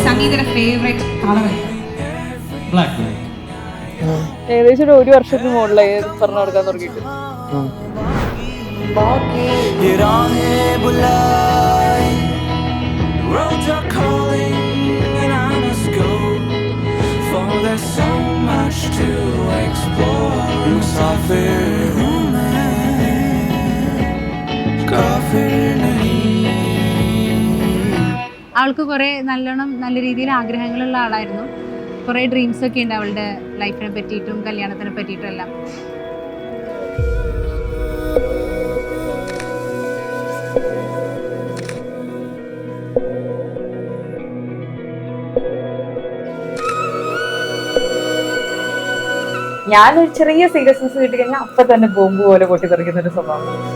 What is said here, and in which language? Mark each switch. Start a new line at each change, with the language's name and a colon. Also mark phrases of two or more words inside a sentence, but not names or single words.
Malayalam: സംഗീതയുടെ
English: favourite colour
Malayalam: ബ്ലാക്ക്. ഏകദേശം ഒരു വർഷത്തിന് മുകളിലായി പറഞ്ഞു കൊടുക്കാൻ തുടങ്ങിയിട്ട്.
Hindi: ये राहें बुलाए
English: roads are calling and I must go for there's so much to explore
Hindi: मुसाफिर हूँ मैं काफिर नहीं.
Malayalam: അവൾക്ക് കുറേ നല്ല രീതിയിൽ ആഗ്രഹങ്ങളുള്ള ആളായിരുന്നു. കുറേ ഡ്രീംസ് ഒക്കെ ഉണ്ട് അവളുടെ ലൈഫിനെ പറ്റിയിട്ടും കല്യാണത്തിനെ പറ്റിയിട്ടും എല്ലാം. ഞാനൊരു ചെറിയ സീരിയസ്നെസ് കിട്ടി കഴിഞ്ഞാൽ അപ്പൊ തന്നെ ബോംബ് പോലെ പൊട്ടിത്തെറിക്കുന്ന ഒരു സ്വഭാവം.